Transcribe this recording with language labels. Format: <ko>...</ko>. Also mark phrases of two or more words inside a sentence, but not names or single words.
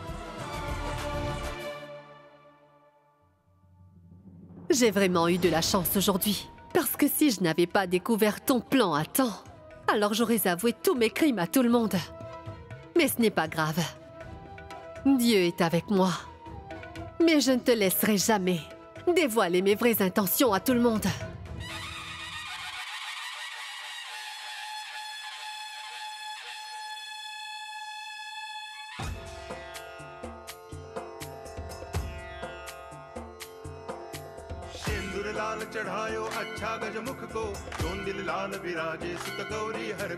<fr>J'ai vraiment eu de la chance aujourd'hui. Parce que si je n'avais pas découvert ton plan à temps, alors j'aurais avoué tous mes crimes à tout le monde. Mais ce n'est pas grave. Dieu est avec moi. Mais je ne te laisserai jamais dévoiler mes vraies intentions à tout le monde.</fr> <hi>लाल चढ़ायो अच्छा गजमुख को जोन दिल लाल विराजे सुत गौरी हर</hi>